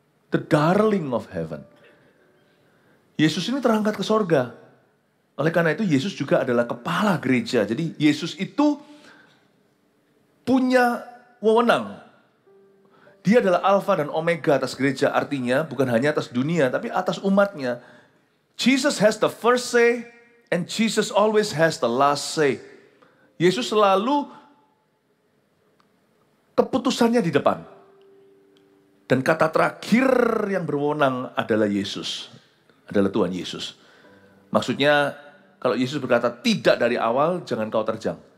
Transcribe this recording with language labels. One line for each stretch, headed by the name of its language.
English: The darling of heaven.
Indonesian: Yesus ini terangkat ke sorga. Oleh karena itu Yesus juga adalah kepala gereja. Jadi Yesus itu punya wewenang. Dia adalah alfa dan omega atas gereja. Artinya bukan hanya atas dunia tapi atas umatnya.
English: Jesus has the first say and Jesus always has the last say.
Indonesian: Yesus selalu keputusannya di depan. Dan kata terakhir yang berwenang adalah Yesus. Adalah Tuhan Yesus. Maksudnya, kalau Yesus berkata tidak dari awal, jangan kau terjang.